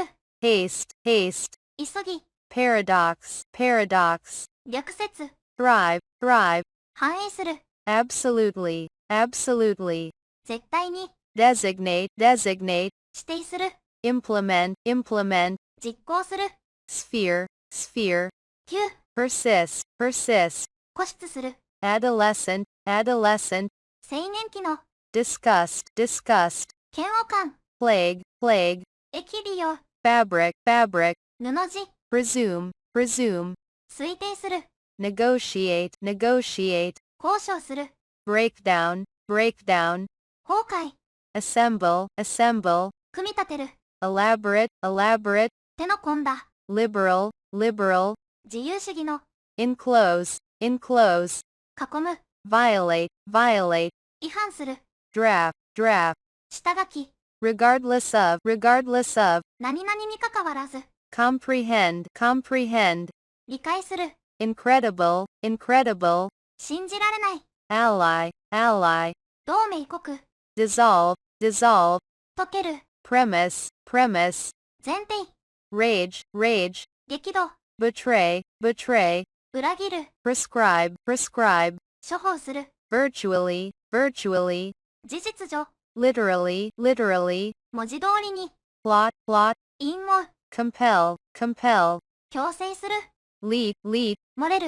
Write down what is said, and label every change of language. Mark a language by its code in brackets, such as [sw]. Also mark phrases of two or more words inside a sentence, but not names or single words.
[en] haste, haste, [ja] 急ぎ、 [en] paradox, paradox, [ja] 逆説、 [en] thrive, thrive, [ja] 反映する、 [en] absolutely, absolutely, [ja] 絶対に、 [en] designate, designate, [ja] 指定する、 [en] implement, implement, [ja] 実行する、 [en] sphere, sphere, [ja] 急、 [en] persist, persist, [ja] 固執する、 [en] adolescent, adolescent, [ja] 青年期の、 [en] disgust, disgust, [ja] 嫌悪感、 [en] plague, plague, [ja] 疫利用、 [en] fabric, fabric, [ja] 布地、 [en] presume, presume, [ja] 推定する、 [en] negotiate, negotiate, [ja] 交渉する、 [en] breakdown, breakdown, [ja] 崩壊、 [en] assemble, assemble, [ja] 組み立てる、 [en] elaborate, elaborate, [ja] 手の込んだ、 [en] liberal, liberal, [ja] 自由主義の、 [en] enclose, enclose, [ja] 囲む、 [en] violate, violate, [ja] 違反する、 [en] draft, draft, [ja] 下書き、 [en] regardless of, regardless of, [ja] 何々にかかわらず、 [en] comprehend, comprehend, [ja] 理解する、 [en] incredible, incredible, [ja] 信じられない、 [en] ally, ally, [ja] 同盟国、 [en] dissolve, dissolve, [ja] 溶ける、 [en] premise, premise, [ja] 前提、 [en] rage, rage, [ja] 激怒、 [en] betray, betray, [ja] 裏切る、 [en] prescribe, prescribe, [ja] 処方する、 [en] virtually, virtually, [ja] 事実上、 [en] literally, literally, [ja] 文字通りに、 [en] plot, plot, [ja] 陰謀、 [en] compel, compel, [ja] 強制する、 [en] lead, lead, [ja] 漏れる、